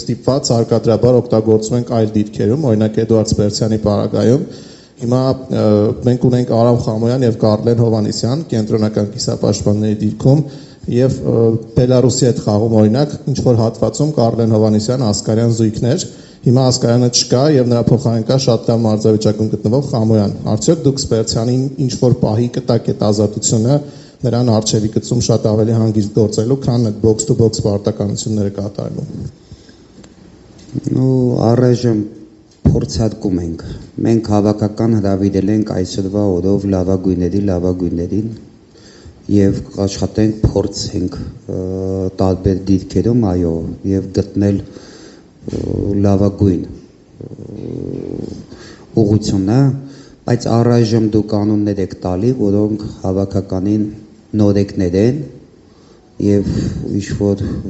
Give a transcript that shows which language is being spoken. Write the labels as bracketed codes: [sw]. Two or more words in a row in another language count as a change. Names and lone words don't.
[hy] ստիպված հարկադրաբար օգտագործում ենք այլ դիրքերում, օրինակ Էդուարդ Սպերցյանի պարագայում։ Հիմա մենք ունենք Արամ Խամոյան եւ Կարլեն Հովանեսյան կենտրոնական կիսապաշտպանների դիրքում եւ Բելարուսի հետ խաղում օրինակ ինչ որ հատվածում Կարլեն Հովանեսյան Ասկարյան զույգներ, հիմա Ասկարյանը չկա եւ նրա փոխարեն կա շատ լավ մարզավիճակում գտնվող Խամոյան։ Արդյոք դուք Սպերցյանին ինչ որ պահի կտակ այդ ազատությունը նրան արժևի գծում շատ ավելի հանգիստ գործելու, քան այդ box-to-box պարտականությունները կատարելու։ Ու առայժմ փորձարկում ենք։ Մենք հավաքական հրավիրել ենք այսօրվա օրով լավագույններին եւ աշխատենք փորձենք տարբեր դիրքերում, այո, եւ գտնել լավագույն ուղղությունը, բայց առայժմ դու կանոններ եք տալի, որոնք հավաքականին նորեկներ են եւ ինչ-որ